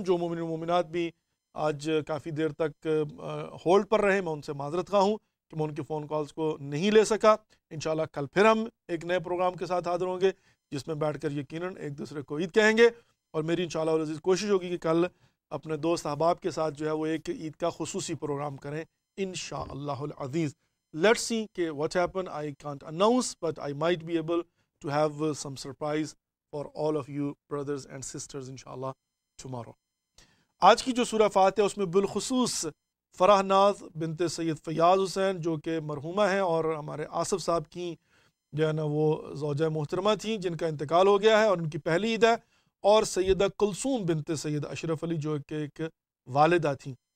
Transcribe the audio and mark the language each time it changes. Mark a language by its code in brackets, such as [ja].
[ur] جو مومن و مومنات بھی آج کافی دیر تک ہولڈ پر رہے، میں ان سے معذرت خواہ ہوں کہ میں ان کے فون کالز کو نہیں لے سکا. انشاءاللہ کل پھر ہم ایک نئے پروگرام کے ساتھ حاضر ہوں گے جس میں بیٹھ کر یقیناً ایک دوسرے کو عید کہیں گے. اور میری انشاءاللہ العزیز کوشش ہوگی کہ کل اپنے دوست احباب کے ساتھ جو ہے وہ ایک عید کا خصوصی پروگرام کریں انشاءاللہ العزیز. [en] Let's see [ur] کہ [en] what happen. I can't announce, but I might be able to have some surprise for all of you brothers and sisters inshallah tomorrow. [ur] آج کی جو سورہ فاتحہ اس میں بالخصوص فرح ناز بنت سید فیاض حسین جو کہ مرحومہ ہیں اور ہمارے آصف صاحب کی جو ہے نا وہ زوجہ محترمہ تھیں جن کا انتقال ہو گیا ہے اور ان کی پہلی عید ہے، اور سیدہ کلثوم بنت سید اشرف علی جو کہ ایک والدہ تھیں.